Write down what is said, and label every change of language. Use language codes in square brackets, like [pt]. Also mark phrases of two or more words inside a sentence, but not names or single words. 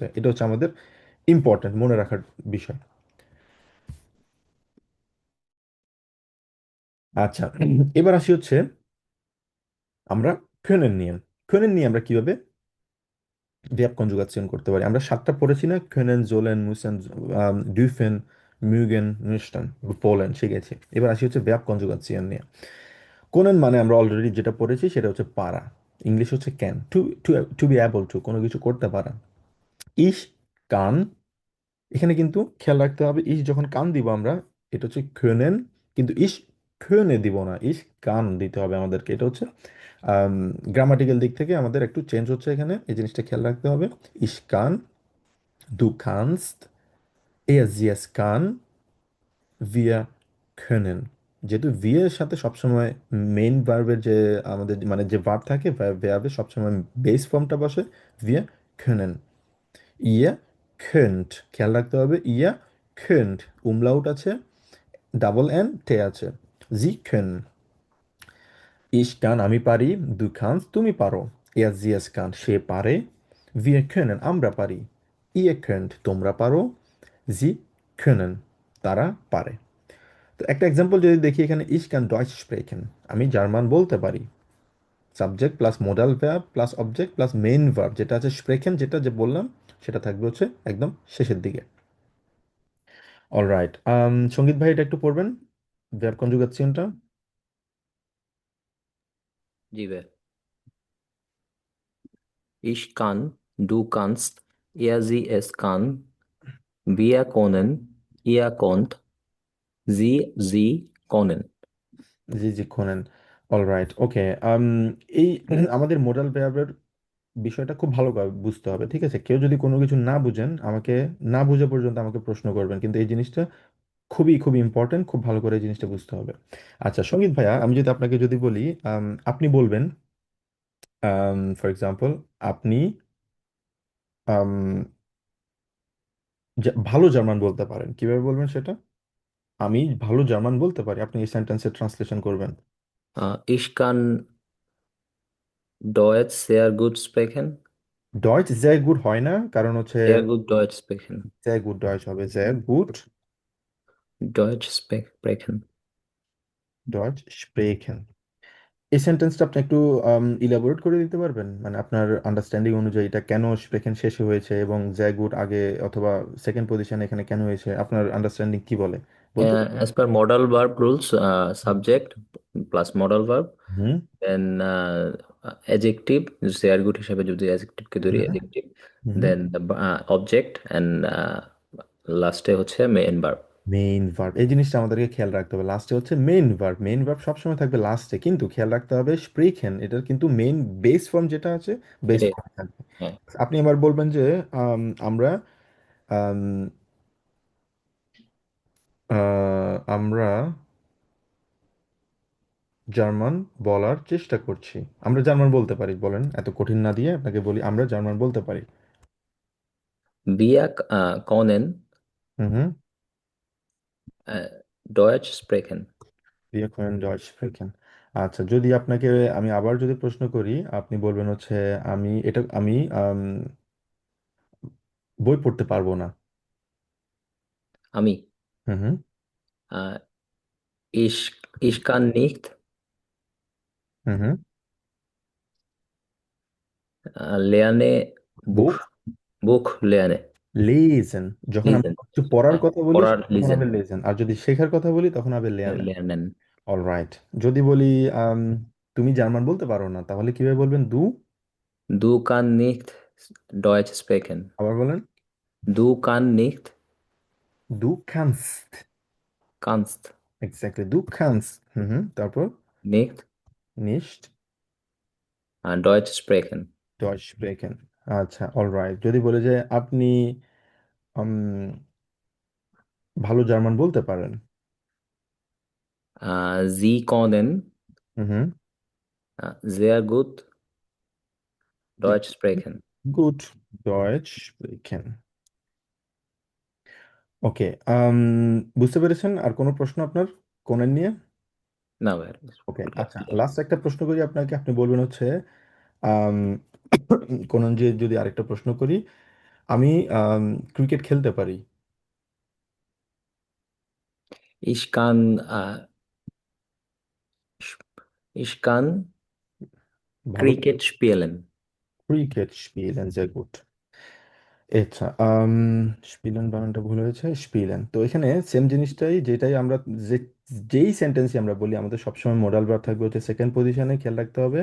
[bn] এটা হচ্ছে আমাদের ইম্পর্ট্যান্ট মনে রাখার বিষয়। আচ্ছা, এবার আসি হচ্ছে আমরা ফিউনেন নিয়ে। ফিউনেন নিয়ে আমরা কিভাবে [en] verb conjugation [bn] করতে পারি? আমরা সাতটা পড়েছি না? [de] können, sollen, müssen, dürfen, mögen, müssen, wollen শিখেছি। [bn] এবার আসি হচ্ছে [en] verb conjugation [bn] নিয়ে। কোনেন মানে আমরা অলরেডি যেটা পড়েছি সেটা হচ্ছে পারা। ইংলিশ হচ্ছে [en] can, to be able to, [bn] কোনো কিছু করতে পারা। [de] ich kann, [bn] এখানে কিন্তু খেয়াল রাখতে হবে, ইস যখন কান দিব আমরা, এটা হচ্ছে können, কিন্তু [de] ich köne [bn] দিব না, [de] ich kann [bn] দিতে হবে আমাদেরকে। এটা হচ্ছে গ্রামাটিক্যাল দিক থেকে আমাদের একটু চেঞ্জ হচ্ছে এখানে, এই জিনিসটা খেয়াল রাখতে হবে। [de] ich kann, du kannst, Sie es kann, wir können। [bn] যেহেতু vi এর সাথে সবসময় মেইন ভার্বের যে আমাদের মানে যে ভার্ব থাকে ভার্বের সবসময় বেস ফর্মটা বসে [de] wir können। ihr könnt, [bn] খেয়াল রাখতে হবে [de] ihr könnt, [bn] umlaut আছে, [en] double n [bn] তে আছে। [de] sie können, ich kann [bn] আমি পারি, [de] du kannst [bn] তুমি পারো, [de] sie es kann [bn] সে পারে, [de] wir können [bn] আমরা পারি, [de] ihr könnt [bn] তোমরা পারো, [de] sie können [bn] তারা পারে। তো একটা এক্সাম্পল যদি দেখি এখানে [de] ich kann Deutsch sprechen, [bn] আমি জার্মান বলতে পারি। [en] subject plus modal verb plus object plus main verb [bn] যেটা আছে স্প্রেকেন, যেটা যে বললাম সেটা থাকবে হচ্ছে একদম শেষের দিকে। অলরাইট, সঙ্গীত ভাই এটা একটু পড়বেন ভার্ব কনজুগেশনটা। জি ভাই। [de] Ich kann, du kannst, er, sie, es kann, wir können, ihr konnt, sie können। [bn] জি জি খোনেন। [en] alright, okay. [bn] এই আমাদের মোডাল ভার্বের বিষয়টা খুব ভালোভাবে বুঝতে হবে, ঠিক আছে? কেউ যদি কোনো কিছু না বুঝেন আমাকে, না বুঝে পর্যন্ত আমাকে প্রশ্ন করবেন, কিন্তু এই জিনিসটা খুবই খুবই ইম্পর্টেন্ট, খুব ভালো করে এই জিনিসটা বুঝতে হবে। আচ্ছা সঙ্গীত ভাইয়া, আমি যদি আপনাকে যদি বলি, আপনি বলবেন, [en] for example, [bn] আপনি আম, ভালো জার্মান বলতে পারেন, কিভাবে বলবেন সেটা? আমি ভালো জার্মান বলতে পারি, আপনি এই সেন্টেন্সের ট্রান্সলেশন করবেন। [de] Ich kann Deutsch sehr gut sprechen। Deutsch sehr gut [bn] হয় না, কারণ হচ্ছে [de] Sehr gut Deutsch sprechen। sehr gut ডয়েচ হবে sehr gut Deutsch sprechen। ডয়েচ sprechen। [bn] এই সেন্টেন্সটা আপনি একটু ইলাবোরেট করে দিতে পারবেন, মানে আপনার আন্ডারস্ট্যান্ডিং অনুযায়ী এটা কেন স্প্রেকেন শেষে হয়েছে এবং [de] sehr gut [bn] আগে অথবা সেকেন্ড পজিশনে এখানে কেন হয়েছে, আপনার আন্ডারস্ট্যান্ডিং কি বলে বলতে পারবেন? [en] As per modal verb rules, subject plus modal verb, হুম then adjective, [de] sehr gut [bn] হিসাবে যদি adjective কে ধরি, হুম [en] adjective, হুম। then the object, and [bn] লাস্টে হচ্ছে [en] main verb। main verb, [bn] এই জিনিসটা আমাদেরকে খেয়াল রাখতে হবে, লাস্টে হচ্ছে [en] main verb, main verb [bn] সবসময় থাকবে লাস্টে, কিন্তু খেয়াল রাখতে হবে স্প্রেখেন এটার কিন্তু [en] main base form [bn] যেটা আছে বেস এটাই। ফর্ম থাকবে। হ্যাঁ। আপনি এবার বলবেন যে আমরা আম, আমরা জার্মান বলার চেষ্টা করছি। আমরা জার্মান বলতে পারি, বলেন, এত কঠিন না দিয়ে আপনাকে বলি আমরা জার্মান বলতে পারি। [de] Wir können হুম হুম। Deutsch sprechen। Wir können Deutsch sprechen। [bn] আচ্ছা যদি আপনাকে আমি আবার যদি প্রশ্ন করি, আপনি বলবেন হচ্ছে আমি বই পড়তে পারবো না। আমি হুম হুম। [de] äh, ich kann nicht হুম হুম। lerne [en] বুক [de] Buch lerne। [bn] লেজেন, যখন আমরা [de] lesen। [bn] কিছু পড়ার হ্যাঁ, কথা বলি পড়ার তখন [de] lesen। [bn] হবে লেজেন, আর যদি শেখার কথা বলি তখন হবে লেয়ার্নেন। [de] lernen। [bn] অলরাইট, যদি বলি আম, তুমি জার্মান বলতে পারো না, তাহলে কিভাবে বলবেন? Du kann nicht Deutsch sprechen। আবার বলেন। [de] Du kann nicht দু kannst, kannst [bn] এক্স্যাক্টলি [de] du kannst. [bn] হুম হুম, তারপর [de] nicht nicht Deutsch sprechen। Deutsch sprechen। [bn] আচ্ছা অলরাইট, যদি বলে যে আপনি উম, ভালো জার্মান বলতে পারেন। [de] Sie können হুম হুম। sehr gut Deutsch sprechen। gut Deutsch sprechen. [bn] ওকে, বুঝতে পেরেছেন? আর কোনো প্রশ্ন আপনার কোনের নিয়ে? না ভাই, ওকে, পুরোটাই আচ্ছা [en] clear। [bn] লাস্ট একটা প্রশ্ন করি আপনাকে, আপনি বলবেন হচ্ছে আম, কোনন যে যদি আরেকটা প্রশ্ন করি, আমি ক্রিকেট খেলতে পারি। [de] Ich kann ich kann [bn] ভালো [de] Cricket spielen। ক্রিকেট স্পিলেন যে গুড। [bn] আচ্ছা, স্পিলেন বানানটা ভুল হয়েছে, স্পিলেন। তো এখানে সেম জিনিসটাই, যেটাই আমরা যে যেই সেন্টেন্সই আমরা বলি আমাদের সবসময় [en] modal verb [bn] থাকবে হচ্ছে সেকেন্ড পজিশনে, খেয়াল রাখতে হবে।